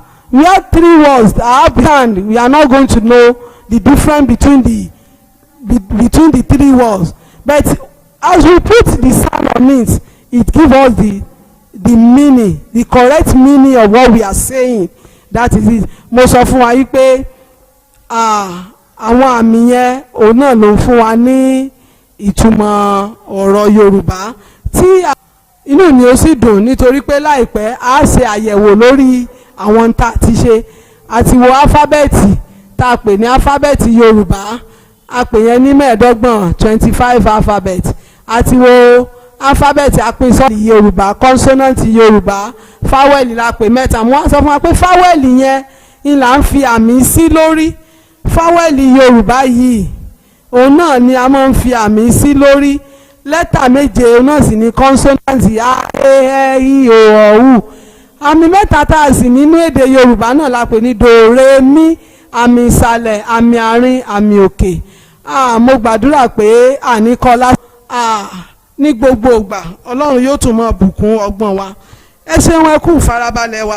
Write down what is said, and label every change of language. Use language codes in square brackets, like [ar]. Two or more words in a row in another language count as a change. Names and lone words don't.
[en] We have 3 words that have sound. We are not going to know the difference between the 3 words. But as we put the sound on it, it gives us the meaning, the correct meaning of what we are saying. That is it. [yo] Mo sọ fún wa yí pé àwọn àmì yẹn òun náà ló ń fún wa ní ìtumọ̀ ọ̀rọ̀ Yorùbá tí inú mi ó sì dùn nítorí pé láìpẹ́ a ṣe àyẹ̀wò lórí àwọn tá a ti ṣe àti wo alifábẹ́ẹ̀tì tá a pè ní alifábẹ́ẹ̀tì Yorùbá a pè yẹn ní 25 alphabet àti wo alifábẹ́ẹ̀tì apínsọ́ọ̀lì Yorùbá consonant Yorùbá fáwẹ́lì la pè 3. mo wá sọ fún wa pé fáwẹ́lì yẹn ni là ń fi àmì sí lórí. Fáwẹ́lì Yorùbá yìí òun náà ni a máa ń fi àmì sí lórí. Lẹ́tà 7 òun náà sì ni consonant a, e, i, o, u. Àmì 3 tá a sì nínú èdè Yorùbá náà la pè ní do, re, mi, àmì ìsàlẹ̀, àmì àárín, àmì òkè. Mo gbàdúrà pé àníkọ́lá ní gbogbo ìgbà Ọlọ́run yóò tún máa bùkún ọgbọ́n wa. Ẹ ṣeun, ẹ kú ìfarabalẹ̀ wa.